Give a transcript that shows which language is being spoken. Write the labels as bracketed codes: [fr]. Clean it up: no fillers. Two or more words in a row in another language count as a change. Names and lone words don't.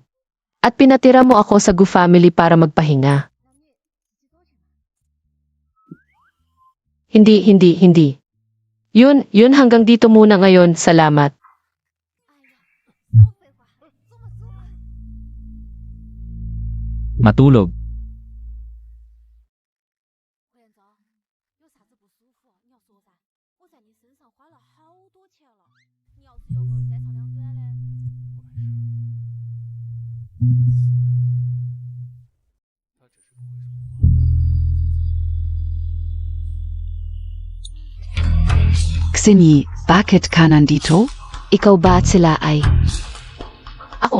[tl] At pinatira mo ako sa Gu family para magpahinga. Hindi. Yun hanggang dito muna ngayon, salamat. Matulog. [zh] 委员长，有啥子不舒服你要说噻，我在你身上花了好多钱了。你要是有个3长2短的， [tl] Xini, bakit ka nandito? Ikaw ba at sila ay? Ako,